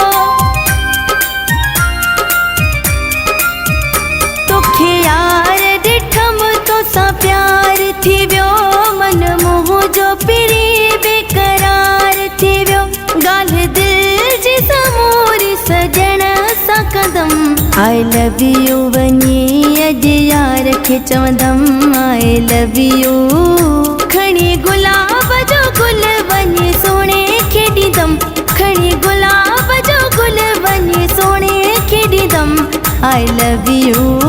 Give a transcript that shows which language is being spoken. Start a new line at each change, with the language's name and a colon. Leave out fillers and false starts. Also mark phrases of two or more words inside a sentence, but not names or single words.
Sindhi: तोखे यार ॾिठम तोसां प्यार थी वियो मन मुंहिंजो पिरी बेकरार थी वियो ॻाल्हि दिलि जी समूरी सजण सां कंदम
English: I love you
Sindhi: बनी अॼु यार खे चवंदम
English: I love you
Sindhi: खणी गुलाब जो गुल वञी सोणे खे ॾींदम खणी गुलाब जो गुल वञी सोणे खे ॾींदम
English: I love you